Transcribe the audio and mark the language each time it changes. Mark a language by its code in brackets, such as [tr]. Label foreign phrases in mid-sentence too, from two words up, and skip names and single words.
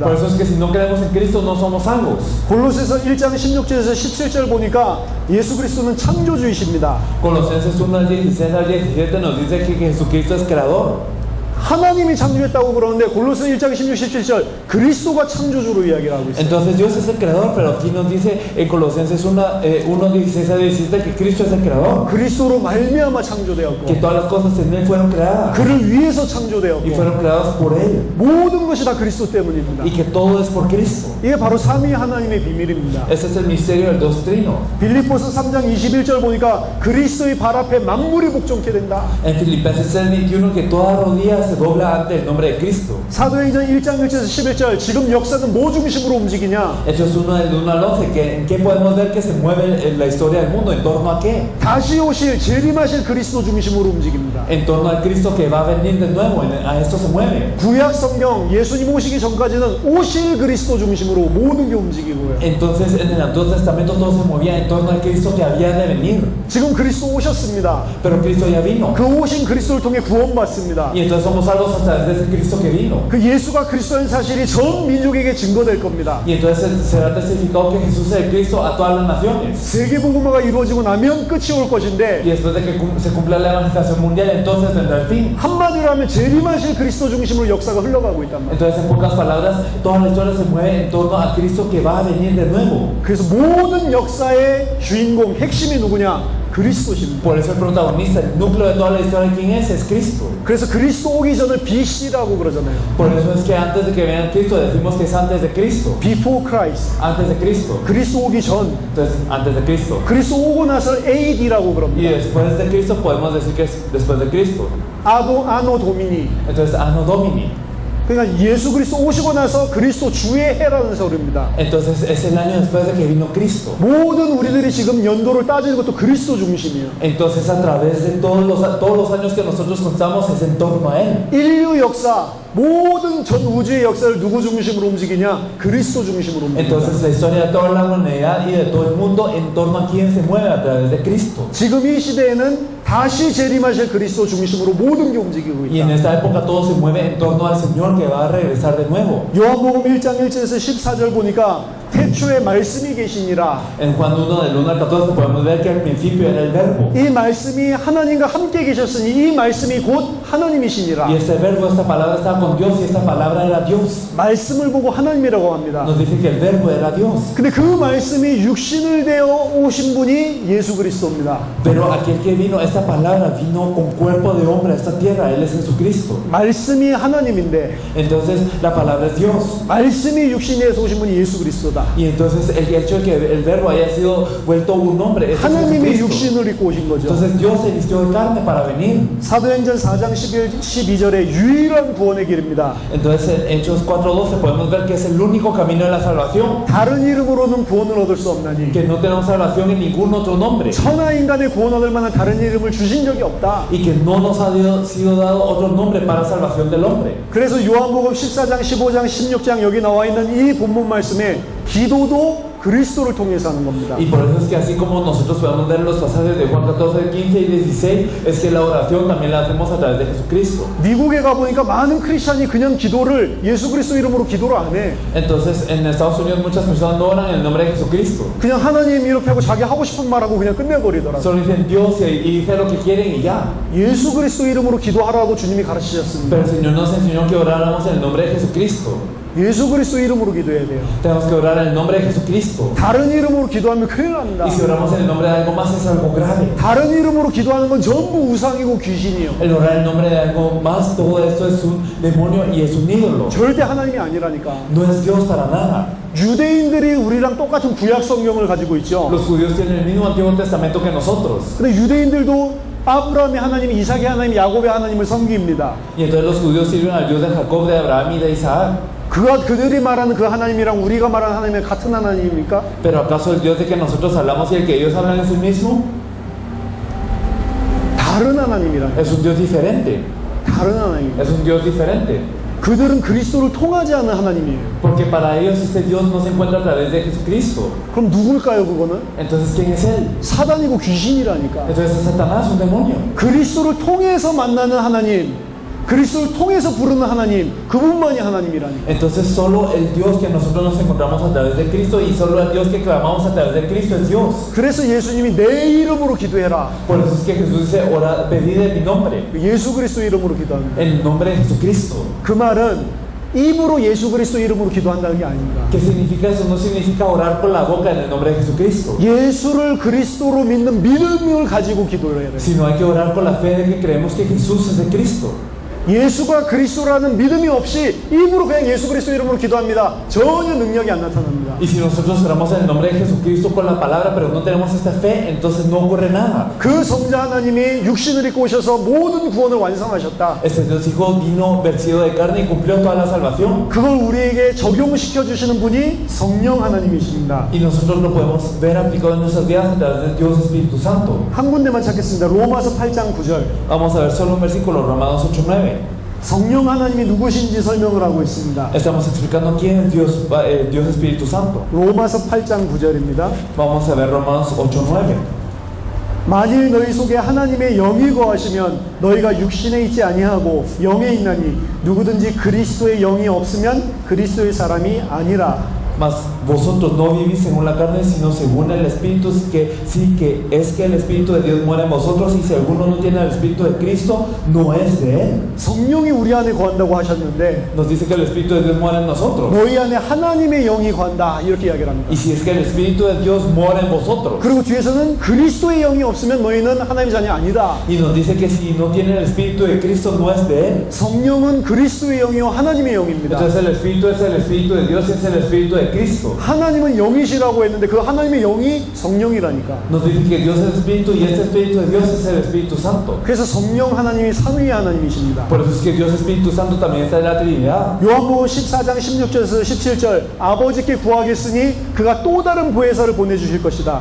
[es] Por eso es que si no creemos en Cristo no somos salvos. [ko] 골로새서 1장 16절에서 17절 보니까 예수 그리스도는 창조주이십니다. [es] Colosenses 1 al 16 al 17 nos dice que Jesucristo es creador. [ko] 하나님이 창조했다고 그러는데 골로새 1장 16, 17절 그리스도가 창조주로 이야기를 하고 있어요. [es] Entonces Dios es el creador, pero aquí nos dice en Colosenses 1, 16 al 17 que Cristo es el creador. [ko] 그리스도로 말미암아 창조되었고 [es] Que todas las cosas en Él fueron creadas [ko] 그를 위해서 [es] y [ko] 창조되었고 [es] fueron creadas por Él. [ko] 모든 것이 다 그리스도 때문입니다. [es] Y que todo es por Cristo. [ko] 이게 바로 삼위 하나님의 비밀입니다. [es] Ese es el misterio del Dios Trino. [ko] 빌립보서 3장 21절 보니까 그리스도의 발 앞에 만물이 복종케 된다. [es] En Filipenses 3:21 que toda rodilla se dobla ante el nombre de Cristo. [ko] 사도행전 1장 1절에서 11절 지금 역사는 뭐 중심으로 움직이냐? [es] Hechos 1 del 1 al 11 que en qué podemos ver que se mueve la historia del mundo, en torno a qué? [ko] 다시 오실 재림하실 그리스도 중심으로 움직입니다. [es] En torno al Cristo que va a venir de nuevo, a esto se mueve. [ko] 구약 성경 예수님 오시기 전까지는 오실 그리스도 중심으로 모든 게 움직이고요. [es] Entonces en el Antiguo Testamento todo se movía en torno al Cristo que había de venir. [ko] 지금 그리스도 오셨습니다. [es] Pero Cristo ya vino. [ko] 그 오신 그리스도를 통해 구원받습니다. [es] Y entonces somos salvos a través de ese Cristo que vino. [ko] 그 예수가 그리스도인 사실이 전 민족에게 증거될 겁니다. [es] Y entonces será testificado que Jesús es el Cristo a todas las naciones. [ko] 세계 복음화가 이루어지고 나면 끝이 올 것인데 [es] Y después de que se cumpla la evangelización mundial, entonces vendrá el fin. [ko] 한마디로 하면 재림하실 그리스도 중심으로 역사가 흘러가고 있단 말이에요. [es] Entonces en pocas palabras, toda la historia se mueve en torno al Cristo que va a venir de nuevo. [ko] 그래서 모든 역사의 주인공 핵심이 누구냐? 그리스도십니다. [es] Por eso el protagonista, el núcleo de toda la historia, ¿quién es? Es Cristo. [ko] 그래서 그리스도 오기 전을 BC라고 그러잖아요. [es] Por eso es que antes de que venga Cristo decimos que es antes de Cristo. [en] Before Christ. [es] Antes de Cristo. [ko] 그리스도 오기 전. [es] Entonces, antes de Cristo. [ko] 그리스도 오고 나서 AD라고 [es] Y [ko] 그럽니다. [es] después de Cristo podemos decir que es después de Cristo. [la] Anno Domini. [es] Entonces, [la] Anno Domini. [ko] 그러니까 예수 그리스도 오시고 나서 그리스도 주의 해라는 소리입니다. [es] Entonces, es el año después de que vino Cristo. [ko] 모든 우리들이 지금 연도를 따지는 것도 그리스도 중심이에요. [es] Entonces, a través de todos los años que nosotros contamos es en torno a Él. [ko] 인류 역사, 모든 전 우주의 역사를 누구 중심으로 움직이냐? 그리스도 중심으로 움직입니다. [es] Entonces, la historia de toda la humanidad y de todo el mundo en torno a quién se mueve a través de Cristo. [ko] 지금 이 시대에는 다시 재림하실 그리스도 중심으로 모든 게 움직이고 [es] Y en [ko] 있다. [es] esta época todo se mueve en torno al Señor que va a regresar de nuevo. [ko] 요한복음 1장 1절에서 14절 보니까 태초에 말씀이 계시니라. [es] En Juan 1, del 1 al 14, podemos ver que al principio era el Verbo. [ko] 이 말씀이 하나님과 함께 계셨으니 이 말씀이 곧 하나님이시니라. [es] Y este verbo, esta palabra estaba con Dios y esta palabra era Dios. [ko] 말씀을 보고 하나님이라고 합니다. [es] Nos dice que el verbo era Dios. [ko] 근데 그 말씀이 육신을 되어 오신 분이 예수 그리스도입니다. [es] Pero aquel que vino, esta palabra vino con cuerpo de hombre a esta tierra. Él es Jesucristo. [ko] 말씀이 하나님인데 [es] Entonces la palabra es Dios. [ko] 말씀이 육신이 되어서 오신 분이 예수 그리스도다. [es] Y entonces el hecho de que el verbo haya sido vuelto un hombre es [ko] 하나님이 [es] Jesucristo. [ko] 육신을 입고 오신 거죠. [es] Entonces Dios se vistió de carne para venir. [ko] 사도행전 4장 12절의 유일한 구원의 길입니다. [es] Entonces en Hechos 4:12 podemos ver que es el único camino de la salvación. [ko] 다른 이름으로는 구원을 얻을 수 없나니 [es] Que no tenemos salvación en ningún otro nombre. [ko] 천하 인간의 구원 얻을 만한 다른 이름을 주신 적이 없다. [es] Y que no nos ha sido dado otro nombre para salvación del hombre. [ko] 그래서 요한복음 14장, 15장, 16장 여기 나와 있는 이 본문 말씀에 기도도 그리스도를 통해서 하는 겁니다. [es] Y por eso es que así como nosotros podemos ver en los pasajes de Juan 14, 15 y 16, es que la oración también la hacemos a través de Jesucristo. [ko] 미국에 가보니까 많은 크리스찬이 그냥 기도를 예수 그리스도 이름으로 기도를 안 해. [es] Entonces en Estados Unidos muchas personas no oran en el nombre de Jesucristo. [ko] 그냥 하나님 이렇게 하고 자기 하고 싶은 말하고 그냥 끝내버리더라고요. [es] Solo dicen Dios y dicen lo que quieren y ya. [ko] 예수 그리스도 이름으로 기도하라고 주님이 가르치셨습니다. [es] Pero el Señor nos enseñó que oráramos en el nombre de Jesucristo. [ko] 예수 그리스도 이름으로 기도해야 돼요. [es] Tenemos que orar en el nombre de Jesucristo. [ko] 다른 이름으로 기도하면 큰일 납니다. [es] Y si oramos en el nombre de algo más es algo grave. [ko] 다른 이름으로 기도하는 건 전부 우상이고 귀신이요. [es] El orar en el nombre de algo más, todo esto es un demonio y es un ídolo. [ko] 절대 하나님이 아니라니까. [es] No es Dios para nada. [ko] 유대인들이 우리랑 똑같은 구약 성경을 가지고 있죠. [es] Los judíos tienen el mismo Antiguo Testamento que nosotros. [ko] 근데 유대인들도 아브라함의 하나님, 이삭의 하나님, 야곱의 하나님을 섬깁니다. [es] Y entonces los judíos sirven al Dios de Jacob, de Abraham y de Isaac. [ko] 그들이 말하는 그 하나님이랑 우리가 말하는 하나님은 같은 하나님입니까? [es] Pero ¿acaso el Dios de que nosotros hablamos y el que ellos hablan es el mismo? [ko] 다른 하나님이라. [es] Es un Dios diferente. [ko] 다른 하나님. [es] Es un Dios diferente. [ko] 그들은 그리스도를 통하지 않는 하나님이에요. [es] Porque para ellos este Dios no se encuentra a través de Jesucristo. [ko] 그럼 누굴까요, 그거는? [es] Entonces, ¿quién es Él? [ko] 사단이고 귀신이라니까. [es] Entonces es Satanás, un demonio. [ko] 그리스도를 통해서 만나는 하나님, 그리스도를 통해서 부르는 하나님, 그분만이 하나님이라니까. [es] Entonces solo el Dios que nosotros nos encontramos a través de Cristo y solo el Dios que clamamos a través de Cristo es Dios. [ko] 그래서 예수님이 내 이름으로 기도해라. [es] Por eso es que Jesús dice, pedid en mi nombre, [ko] 예수 그리스도 이름으로 기도합니다. [es] en el nombre de Jesucristo. [ko] 그 말은 입으로 예수 그리스도 이름으로 기도한다는 게 아닙니다. [es] ¿Qué significa eso? No significa orar con la boca en el nombre de Jesucristo, [ko] 예수를 그리스도로 믿는 믿음을 가지고 기도를 해야 돼요. [es] sino hay que orar con la fe de que creemos que Jesús es el Cristo. [ko] 예수가 그리스도라는 믿음이 없이 입으로 그냥 예수 그리스도 이름으로 기도합니다. 전혀 능력이 안 나타납니다. [es] Y si nosotros oramos en el nombre de Jesucristo con la palabra, pero no tenemos esta fe, entonces no ocurre nada. [ko] 그 성자 하나님이 육신을 입고 오셔서 모든 구원을 완성하셨다. [es] Este Dios Hijo vino vestido de carne y cumplió toda la salvación. [ko] 그걸 우리에게 적용시켜 주시는 분이 성령 하나님이십니다. [es] Y nosotros lo podemos ver aplicado en nuestras vidas a través de Dios Espíritu Santo. [ko] 한 군데만 찾겠습니다. 로마서 8장 9절. [es] Vamos a ver solo un versículo, Romanos 8:9. [ko] 성령 하나님이 누구신지 설명을 하고 있습니다. [es] Estamos explicando quién es Dios, Dios Espíritu Santo. [ko] 로마서 8장 9절입니다. [es] Vamos a ver Romanos 8:9. [ko] 만일 너희 속에 하나님의 영이 거하시면 너희가 육신에 있지 아니하고 영에 있나니 누구든지 그리스도의 영이 없으면 그리스도의 사람이 아니라. [es] Mas vosotros no vivís según la carne, sino según el Espíritu, que sí, que es que el Espíritu de Dios muere en vosotros, y si alguno no tiene el Espíritu de Cristo, no es de él. [ko] 성령이 우리 안에 거한다고 하셨는데 [es] Nos dice que el Espíritu de Dios muere en nosotros. [ko] 너희 안에 하나님의 영이 거한다 이렇게 이야기를 합니다. [es] Y si es que el Espíritu de Dios mora en vosotros. [ko] 그리고 뒤에서는 그리스도의 영이 없으면 너희는 하나님의 자녀 아니다. [es] Y nos dice que si no tiene el Espíritu de Cristo, no es de él. [ko] 성령은 그리스도의 영이요 하나님의 영입니다. [es] Entonces el Espíritu es el Espíritu de Dios y es el Espíritu de Cristo. [ko] 하나님은 영이시라고 했는데 그 하나님의 영이 성령이라니까. [es] Nos dice que Dios es Espíritu y este Espíritu de Dios es el Espíritu Santo. [ko] 그래서 성령 하나님이 삼위의 하나님이십니다. [es] Por eso es que Dios Espíritu Santo también está en la Trinidad. [ko] 요한복음 14장 16절에서 17절 아버지께 구하겠으니 그가 또 다른 보혜사를 보내주실 것이다.